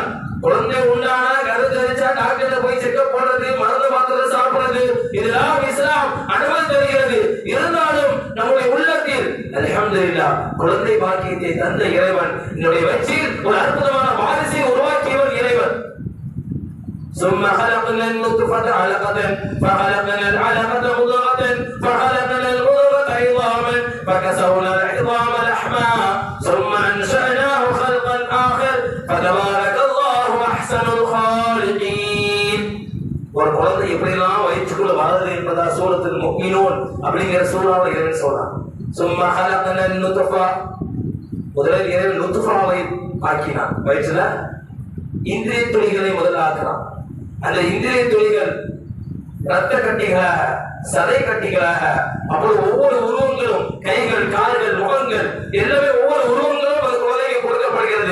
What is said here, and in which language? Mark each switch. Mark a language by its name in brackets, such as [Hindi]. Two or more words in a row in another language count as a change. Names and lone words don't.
[Tamil] குழந்தை உண்டானா கருத்து தெரிச்சா டாக்டர்கிட்ட போய் செக்அப் பண்றது, மருந்து மாத்திரை சாப்பிடுறது, இதெல்லாம் இஸ்லாம் அனுமதி தருகிறது. இருந்தாலும் நம்முடைய உள்ளத்தில் அல்ஹம்துலில்லாஹ் குழந்தை பாக்கியத்தை தந்த இறைவன், என்னுடைய வயிற்றில் ஒரு அற்புதமான வாரிசை உருவாக்கியவன் இறைவன். [Arabic] ثم خلقنا النطفة علقة فخلقنا العلقة مضغة فخلقنا المضغة عظاما فكسونا العظام لحما ثم أنشأناه خلقا آخر فتبارك الله أحسن الخالقين. [Tamil] ஒரு குழந்தை எப்படிலாம் வயிற்றுக்குள்ள வளருது என்பதா சூரத்துல் முஃமினூன் அப்படிங்கிற சூறாவை இறைவன் சொல்றான். [Arabic] ثم خلقنا النطفة, [Tamil] முதலில் இறைவன் நுத்ஃபாவை ஆக்கினான். வயிற்றுல இந்திரிய துளிகளை முதல்ல ஆக்கினான். அந்த இந்திரிய துளிகள் ரத்த கட்டிகளாக, சதை கட்டிகளாக, அப்போது ஒவ்வொரு உருவங்களும், கைகள், கால்கள், முகங்கள், எல்லாமே ஒவ்வொரு உருவங்களும் அது குழந்தைக்கு கொடுக்கப்படுகிறது.